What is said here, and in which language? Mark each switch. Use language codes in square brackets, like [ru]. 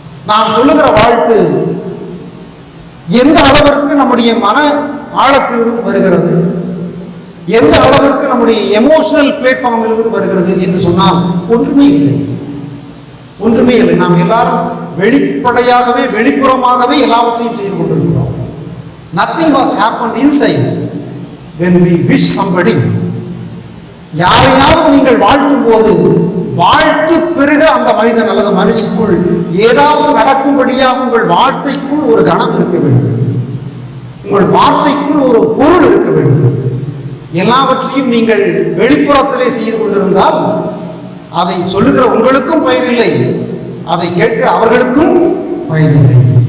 [ta] நாம் சொல்லுகிற வாழ்த்து எந்த அளவிற்கு நம்முடைய மன ஆழத்திலிருந்து வருகிறது, எந்த அளவிற்கு நம்முடைய எமோஷனல் பிளாட்ஃபார்மிலிருந்து வருகிறது என்று சொன்னால் ஒன்றுமே இல்லை, ஒன்றுமே இல்லை. நாம் எல்லாரும் வெளிப்படையாகவே வெளிப்புறமாகவே எல்லாவற்றையும் செய்து கொண்டிருக்கிறோம். [en] Nothing was happened inside when we wish somebody. [ta] யாரையாவது நீங்கள் வாழ்த்தும் போது வாழ்த்து பெருக அந்த மனிதன் அல்லது மனுஷனுக்குள் ஏதாவது நடக்கும்படியாக உங்கள் வார்த்தைக்குள் ஒரு கணம் இருக்க வேண்டும், உங்கள் வார்த்தைக்குள் ஒரு பொருள் இருக்க வேண்டும். எல்லாவற்றையும் நீங்கள் வெளிப்புறத்திலே செய்து கொண்டிருந்தால் அதை சொல்லுகிற உங்களுக்கும் பயனில்லை, அதை கேட்கிற அவர்களுக்கும் பயனில்லை.